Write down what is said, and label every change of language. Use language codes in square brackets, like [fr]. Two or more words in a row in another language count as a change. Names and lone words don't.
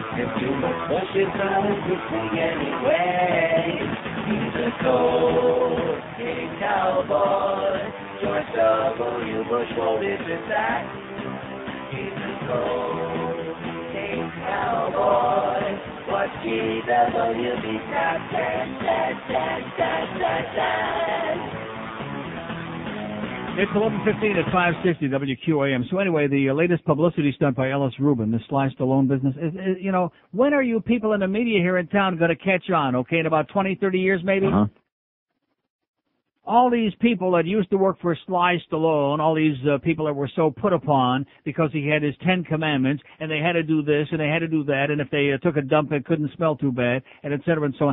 [en] And too much push is not a good thing anyway. He's a cold-king cowboy. George W. Bush won't admit that. He's a cold-king cowboy. Watch GWB tap, tap, tap, tap, tap, tap, tap. It's 11:15 at 560 WQAM. So anyway, the latest publicity stunt by Ellis Rubin, the Sly Stallone business, is, you know, when are you people in the media here in town going to catch on, okay, in about 20, 30 years maybe? Uh-huh. All these people that used to work for Sly Stallone, all these people that were so put upon because he had his 10 commandments, and they had to do this, and they had to do that, and if they took a dump, it couldn't smell too bad, and et cetera and so on.